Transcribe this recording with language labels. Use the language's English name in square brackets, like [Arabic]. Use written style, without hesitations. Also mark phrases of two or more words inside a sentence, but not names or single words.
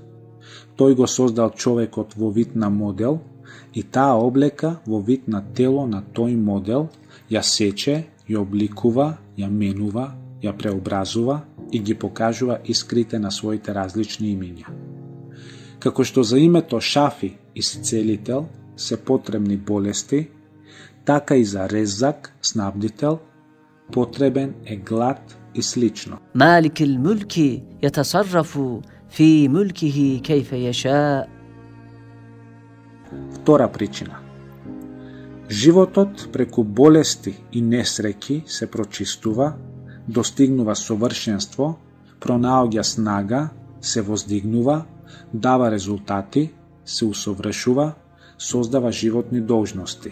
[Macedonian] Тој го создал човекот во вид на модел и таа облека во вид на тело на тој модел ја сече, ја обликува, ја менува, ја преобразува и ги покажува искрите на своите различни имиња. Како што за името Шафи, исцелител, се потребни болести, така и за Резак, снабдител, потребен е глад и слично. [Arabic] مالك الملك يتصرف في ملكه كيف يشاء. [Macedonian] Втора причина. Животот преку болести и несреќи се прочистува, достигнува совршенство, пронаоѓа снага, се воздигнува, дава резултати, се усовршува, создава животни должности.